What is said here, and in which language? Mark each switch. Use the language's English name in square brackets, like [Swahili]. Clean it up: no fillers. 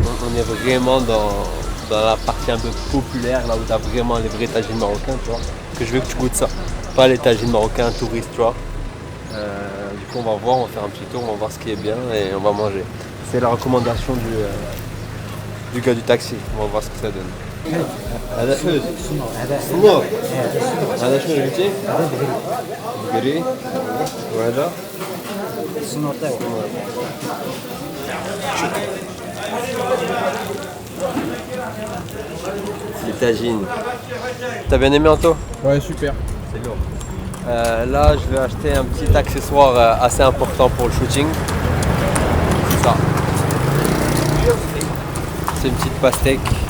[French] On est vraiment dans la partie un peu populaire, là où tu as vraiment les vrais tagines marocains, tu vois. Que je veux que tu goûtes ça. Pas les tagines marocains touristes, tu vois. Du coup, on va voir, on va faire un petit tour, on va voir ce qui est bien et on va manger. C'est la recommandation du gars du taxi. On va voir ce que ça donne. [Arabic] هذا حوت سمور هذا شنو قلتي؟ بقري وهذا سمور Les tagines. [French] T'as bien aimé Anto? Ouais, super. C'est lourd. Là, je vais acheter un petit accessoire assez important pour le shooting. C'est ça. C'est une petite pastèque.